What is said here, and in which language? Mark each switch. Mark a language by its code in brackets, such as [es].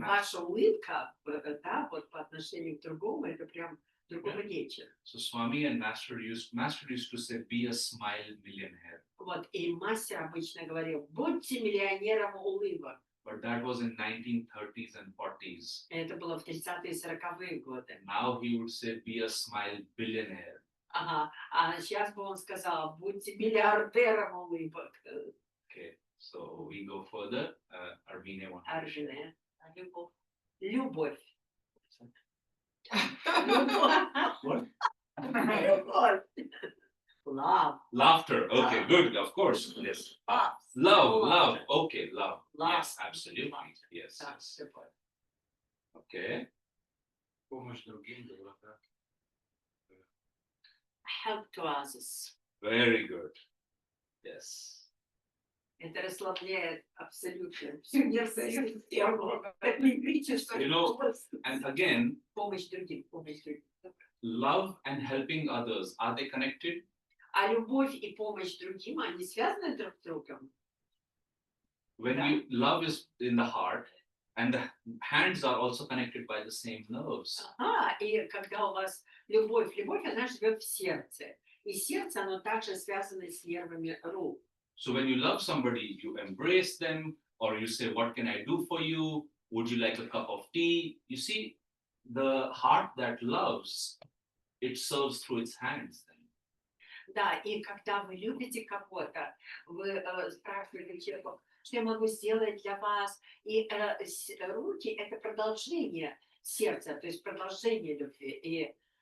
[ru] Ваша улыбка, да, вот по отношению к другому, это прям другого вечера. [en] So Swami and Master used to say, be a smile millionaire. [ru] Вот, и мастер обычно говорил, будьте миллионером улыбок. [en] But that was in 1930s and 40s. [ru] Это было в 30-е и 40-е годы. [en] Now he would say, be a smile billionaire. [ru] Ага, а сейчас бы он сказал, будьте миллиардером улыбок. [en] Okay, so we go further. Arvine wanted to share. [ru] Аржине, любовь. Любовь. [en] What? [ru] Любовь. [en] Love. Laughter. Okay, good. Of course. Yes. Love. Okay, love. Yes, absolutely. Yes. [ru] Да, [en] Yes. [ru] любовь. [en] Okay. [ru] Помощь другим, доброта. [en] Help to others. Very good. Yes. [ru] Это расслабляет абсолютно всю нервную систему. Электричество. [en] You know, And again, [ru] Помощь другим, помощь другим. [en] love and helping others, are they connected? [ru] А любовь и помощь другим, они связаны друг с другом. [en] When love is in the heart, and the hands are also connected by the same nerves. [ru] И когда у вас любовь, она живет в сердце. И сердце, оно также связано с нервами рук. [en] So when you love somebody, you embrace them, or you say, what can I do for you? Would you like a cup of tea? You see, the heart that loves, it serves through its hands. [ru] Да, и когда вы любите кого-то, вы спрашиваете человека, что я могу сделать для вас. И руки – это продолжение сердца, то есть продолжение любви. И